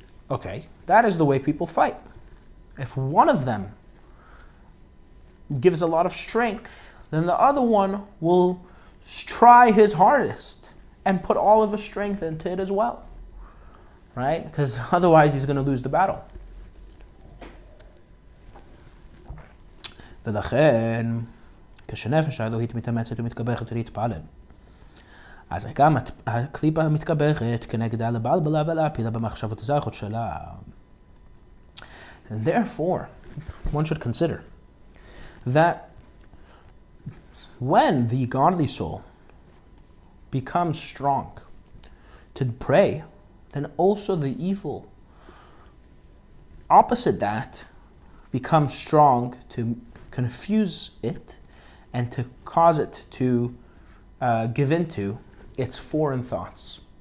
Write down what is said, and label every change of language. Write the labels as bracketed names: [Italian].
[English] Okay, that is the way people fight. If one of them gives a lot of strength, then the other one will try his hardest and put all of his strength into it as well. Right? Because otherwise he's going to lose the battle. [Hebrew] ולכן, כשנפש האלוהית מתאמצת ומתגברת להתפלל, אז גם הקליפה מתגברת כנגדה לבלבלה ולהפילה במחשבות הזרות שלה. [English] And therefore, one should consider that when the godly soul becomes strong to pray, then also the evil opposite that becomes strong to confuse it and to cause it to give into its foreign thoughts.